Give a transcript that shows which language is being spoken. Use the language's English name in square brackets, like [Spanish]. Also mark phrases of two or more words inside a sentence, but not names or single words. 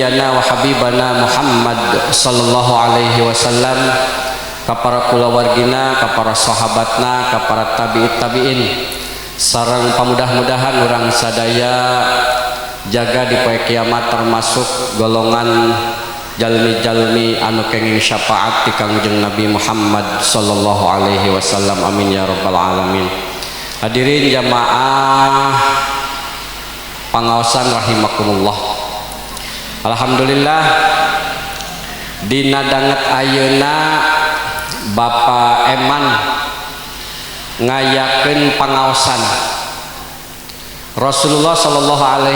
[Arabic] wa habibana Muhammad sallallahu alaihi wasallam, [Sundanese] ka para kulawargina, ka para sahabatna, ka para tabi'in sareng pamudah-mudahan urang sadaya jaga di poe kiamat termasuk golongan jalmi-jalmi anu kenging syafaat ti Kangjeng Nabi Muhammad [Arabic] sallallahu alaihi wasallam. Amin ya rabbal alamin. [Sundanese] Hadirin jamaah pangaosan rahimakumullah. Alhamdulillah dina danget ayeuna Bapak Eman ngayakeun pangaosan Rasulullah [Arabic] sallallahu alaihi